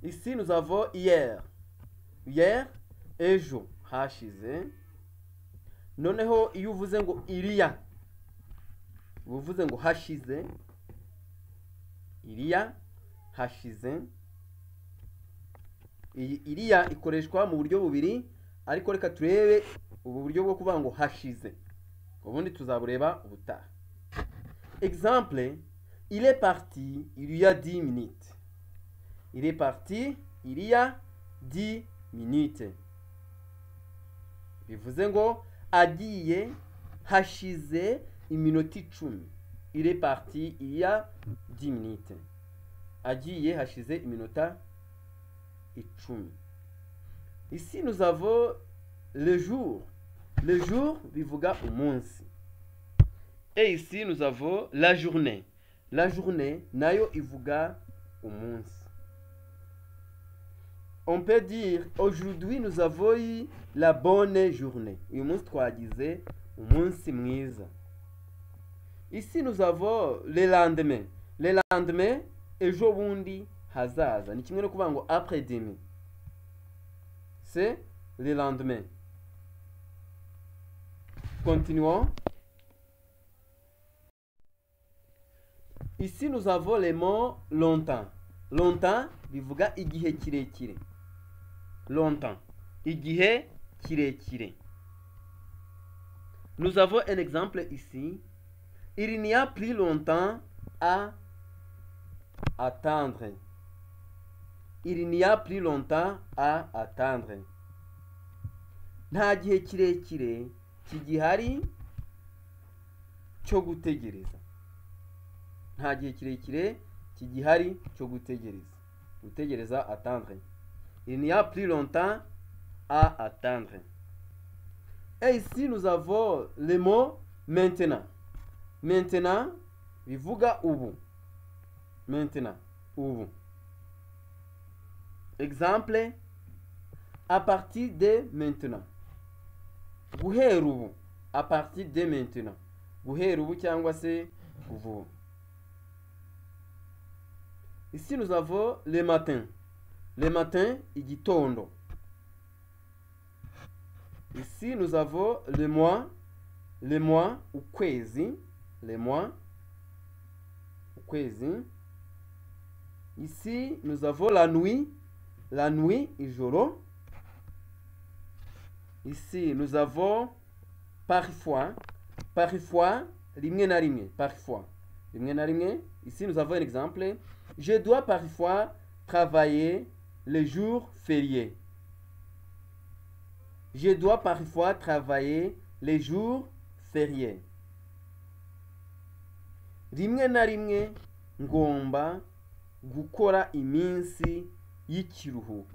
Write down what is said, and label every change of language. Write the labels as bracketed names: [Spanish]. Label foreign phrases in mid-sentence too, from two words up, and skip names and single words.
[French] Ici nous avons hier. Hier, [Kinyarwanda] ejo hashize. Noneho iyo uvuze ngo iriya, uvuze ngo hashize, iriya hashize. Iyi iriya ikoreshwa mu buryo bubiri, ariko reka turebe ubu buryo bwo kuvuga ngo hashize, ubundi tuzabureba ubutaha. [French] Exemple, il est parti il y a 10 minutes. Il est parti il y a 10 minutes. [Kinyarwanda] Bivuze ngo agiye hashize iminota 10. [French] Il est parti il y a 10 minutes. [Kinyarwanda] Agiye hashize iminota 10. [French] Ici nous avons le jour. Le jour [Kinyarwanda] bivuga umunsi. [French] Et ici nous avons la journée. La journée [Kinyarwanda] nayo ivuga umunsi. [French] On peut dire aujourd'hui nous avons eu la bonne journée. [Kinyarwanda] Uyu munsi twagize umunsi mwiza. [French] Ici nous avons le lendemain. Le lendemain [Kinyarwanda] ejo bundi hazaza. Ni kimwe no kuvuga ngo [French] après demain. C'est le lendemain. Continuons. Ici nous avons les mots longtemps. [Kinyarwanda] Longtemps bivuga igihe kirekire. Longtemps, igihe kirekire. [French] Nous avons un exemple ici. Il n'y a plus longtemps à attendre. Il n'y a plus longtemps à attendre. [Kinyarwanda] Nta gihe kirekire kigihari cyo gutegereza. Nta gihe kirekire kigihari cyo gutegereza. Gutegereza, [French] attendre. Il n'y a plus longtemps à attendre. Et ici nous avons le mot maintenant. [Kinyarwanda] Maintenant bivuga ubu. Maintenant, ubu. [French] Exemple, à partir de maintenant. [Kinyarwanda] Guhera ubu. [French] À partir de maintenant. [Kinyarwanda] Guhera ubu cyangwa se ubu. [French] Ici nous avons le matin. Le matin, igitondo. Ici nous avons le mois. Le mois, ukwezi. Le mois, ukwezi. Ici nous avons la nuit. La nuit, ijoro. Ici nous avons parfois. Parfois, [Kinyarwanda] rimwe na rimwe. Parfois, rimwe na rimwe. [French] Ici nous avons un exemple. Je dois parfois travailler les jours fériés. Je dois parfois travailler les jours fériés. [Kinyarwanda] Rimwe na rimwe ngomba gukora iminsi y'ikiruhuko.